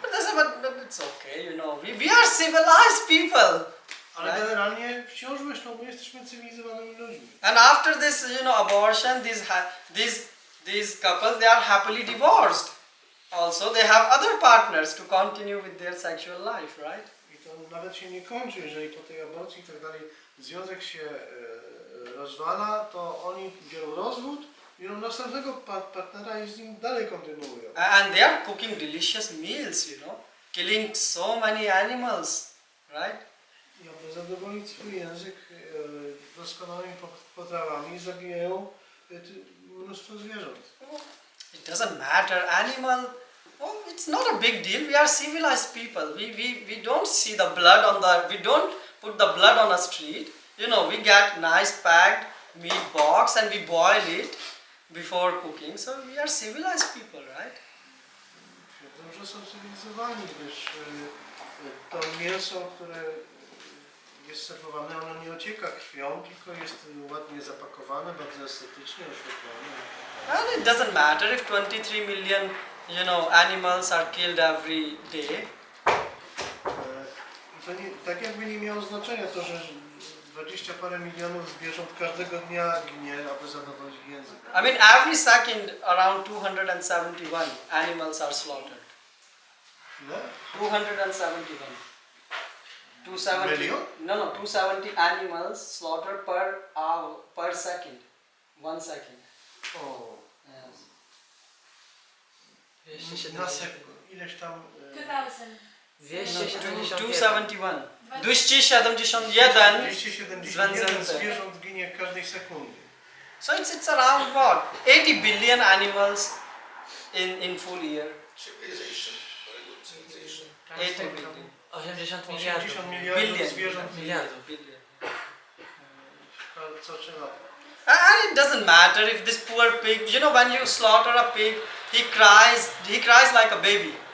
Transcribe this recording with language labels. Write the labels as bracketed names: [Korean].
[English] But it's okay, we are civilized people. [Polish] Ale generalnie wciąż myślą, bo jesteśmy cywilizowanymi ludźmi. [English] And after this, abortion, these couples, they are happily divorced. Also, they have other partners to continue with their sexual life, right? [Polish] I to nawet się nie kończy, jeżeli po tej aborcji i tak dalej związek się rozwala, to oni biorą rozwód, biorą następnego partnera i z nim dalej kontynuują. [English] And they are cooking delicious meals, killing so many animals, right? [Polish] I aby zadowolić swój język doskonałymi potrawami zabijają mnóstwo zwierząt. [English] It doesn't matter, animal, it's not a big deal. We are civilized people. We don't see the blood we don't put the blood on a street. We get nice packed meat box and we boil it before cooking. So we are civilized people, right? [Polish] Twierdzą, że są cywilizowani, gdyż to mięso, które jest serwowane, ono nie ocieka krwią, tylko jest ładnie zapakowane, bardzo estetycznie oświetlone. [English] And it doesn't matter if 23 million, animals are killed every day. [Polish] I to tak jakby nie miało znaczenia to, że 20 parę milionów zwierząt każdego dnia ginie, aby zadowolić język. [English] I mean, every second around 271 animals are slaughtered. [Polish] Ile? 271. 270. [English] Million? No, 270 animals slaughtered per hour, per second. 1 second. O, Yes. [Polish] na sekundę. Ileś tam... 2000. 271. 271 271 zwierząt ginie w każdej sekundzie. [English] So it's around what? 80 billion animals in full year. Civilization. Very good civilization. 80 billion. 80 [Polish] miliardów. miliardów zwierząt Miliardów. [English] Billion. [Polish] co trzeba. [English] And it doesn't matter if this poor pig, when you slaughter a pig, he cries like a baby.